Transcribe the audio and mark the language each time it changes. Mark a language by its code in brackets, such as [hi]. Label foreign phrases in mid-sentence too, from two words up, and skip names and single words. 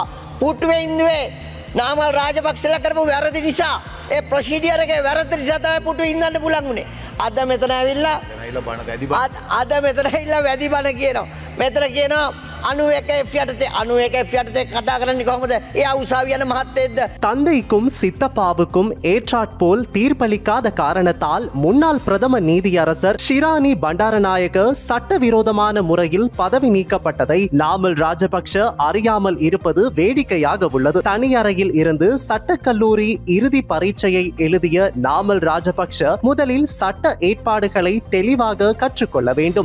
[si] පුටුවේ ඉන්නුවේ නාමල් රාජපක්ෂලා කරපු වැරදි නිසා. ඒ ප්‍රොසීඩියර් එකේ වැරදි නිසා තමයි පුටුවේ ඉඳන්න පුළුවන් උනේ. අද මෙතන ඇවිල්ලා අද මෙතන ඇවිල්ලා වැදි බණ කියනවා. මෙතන කියනවා 91 යටතේ කතා කරන්නේ කොහොමද? එයා උසාවි යන මහත්තයෙක්ද? [ta] தந்தைக்கும் சித்தப்பாவுக்கும் ஏற்றாற்போல் தீர்ப்பளிக்காத காரணத்தால் முன்னாள் பிரதம நீதியரசர் ஷிரானி பண்டாரநாயக சட்டவிரோதமான முறையில் பதவி நீக்கப்பட்டதை நாமல் ராஜபக்ஷ அறியாமல் இருப்பது வேடிக்கையாக உள்ளது. தனி அறையில் இருந்து சட்டக்கல்லூரி இறுதி பரீட்சையை எழுதிய நாமல் ராஜபக்ஷ முதலில் சட்ட ஏற்பாடுகளை தெளிவாக கற்றுக்கொள்ள வேண்டும்.